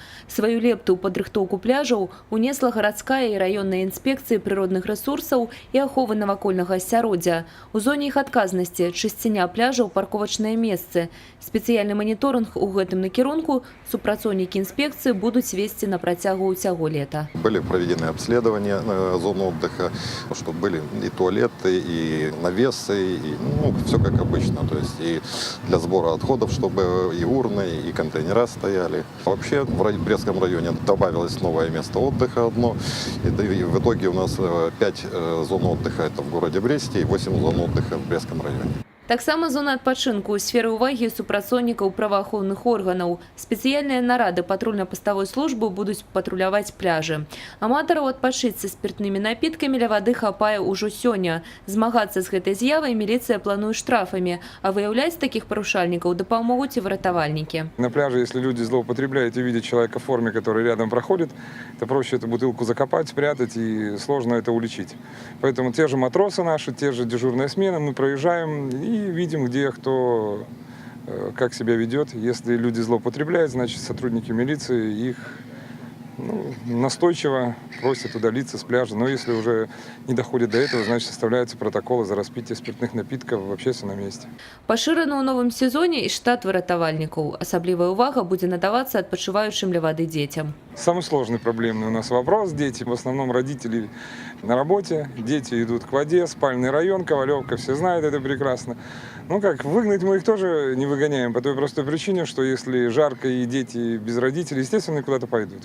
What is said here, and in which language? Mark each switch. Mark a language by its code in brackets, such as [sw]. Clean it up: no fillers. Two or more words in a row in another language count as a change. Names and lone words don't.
[be] Сваю лепту ў падрыхтоўку пляжаў унесла гарадская і раённая інспекцыі прыродных рэсурсаў і аховы навакольнага асяроддзя. У зоне іх адказнасці чысціня пляжаў, парковачныя месцы. Спецыяльны маніторынг у гэтым накірунку супрацоўнікі інспекцыі будуць весці на працягу ўсяго лета. [ru] Были проведены обследования зон отдыха, чтобы были и туалеты, и навесы, и, все как обычно. То есть и для сбора отходов, чтобы и урны, и контейнера стояли. Вообще в Брестском районе добавилось новое место отдыха одно. И в итоге у нас 5 зон отдыха это в городе Бресте и 8 зон отдыха в Брестском районе. [be] Таксама зона адпачынку ў сферы ўвагі супрацоўнікаў праваахоўных органаў. Спецыяльныя нарады патрульна-паставой службы будуць патруляваць пляжы. Аматараў адпачыць са спиртнымі напіткамі ля вады хапае ўжо сёння. Змагацца з гэтай з'явай міліцыя плануе штрафамі, а выяўляць такіх парушальнікаў дапамогуць і выратавальнікі. [ru] На пляже, если люди злоупотребляют и видят человека в форме, который рядом проходит, то проще эту бутылку закопать, спрятать и сложно это уличить. Поэтому те же матросы наши, те же дежурные смены, мы проезжаем и видим, где кто как себя ведет. Если люди злоупотребляют, значит сотрудники милиции их настойчиво просят удалиться с пляжа. Но если уже не доходит до этого, значит составляются протоколы за распитие спиртных напитков в общественном месте. [be] Пашыраны ў новым сезоне і штат выратавальнікаў. Асаблівая ўвага будзе надавацца адпачываючым ля вады дзецям. [ru] Самый сложный проблемный у нас вопрос. Дети, в основном родители на работе, дети идут к воде, спальный район, Ковалевка, все знают это прекрасно. Выгнать мы их тоже не выгоняем по той простой причине, что если жарко и дети без родителей, естественно, куда-то пойдут.